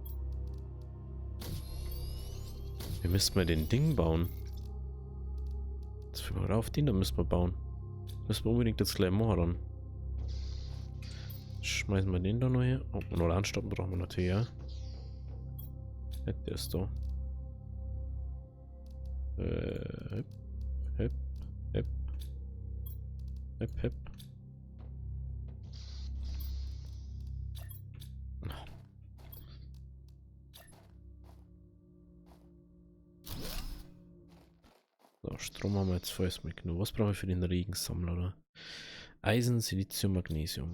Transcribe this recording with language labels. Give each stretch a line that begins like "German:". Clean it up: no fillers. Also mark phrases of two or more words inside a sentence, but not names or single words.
German: Wir müssten mal den Ding bauen. Das fällt mir gerade auf, den da müssen wir bauen. Müssen wir unbedingt jetzt gleich machen dann. Schmeißen wir den da noch her. Oh, noch anstoppen brauchen wir natürlich, ja. Ja, der ist da. Hep, hep, hep. Hep, hep. So, Strom haben wir jetzt vorerst mal genug. Was brauchen wir für den Regensammler, oder? Eisen, Silizium, Magnesium.